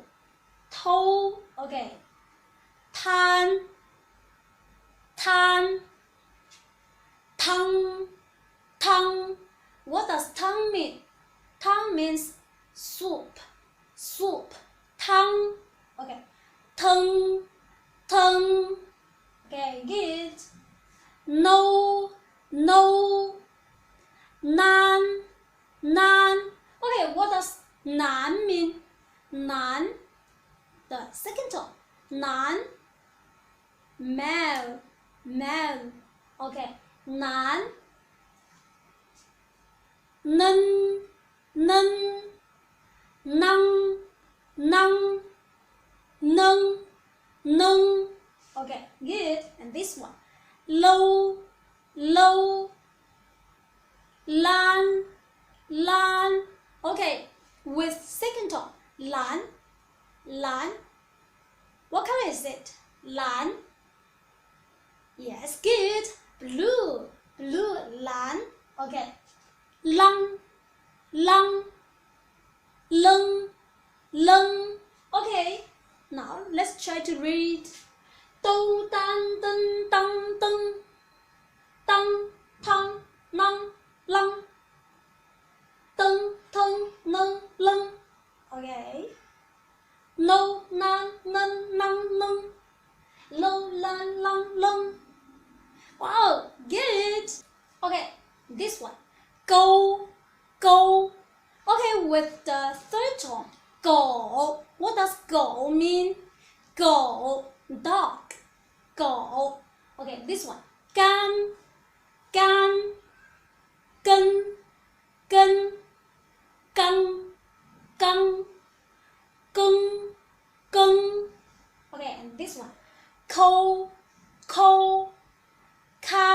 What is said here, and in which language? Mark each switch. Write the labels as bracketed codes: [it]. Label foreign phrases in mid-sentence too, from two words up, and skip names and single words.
[zh] Toe, okay. Tan, tan. Tang, tang. [en] What does tang mean? Tang means soup, soup. [zh] Tang, okay. Teng, teng. [en] Okay, good. [zh] No, no. Nan, nan. [en] Okay, what does nan mean? Nan, the second tone. Nan, male, male. Okay, nan. [zh] Nen, nen. Nang, nang. Neng, neng. [en] Okay, good. And this one. [zh] Low, low. Lan, lan. [en] Okay, with second tone. [zh] Lan, lan. [en] What color is it? Lan. Yes, good. Blue, blue. Lan. Okay. [zh] Lang, lang. Leng, leng. [en] Okay, now let's try to read. [zh] Dou, dan, den, dang, deng. Dang, tang, nang, lang. Deng, teng, neng, leng. [en] Okay. No, [zh] nan, nen, nang, neng. Lo, lan, lang, leng. [en] Wow, good. Okay, this one. [zh] Go, go. [en] Okay, with the third tone. Go. What does go mean? Go, dog. Go. Okay, this one. [zh] Gan, gan. Gen, gen. Gang, gang. Geng, geng. [en] Okay, and this one. [zh] Ko, ko.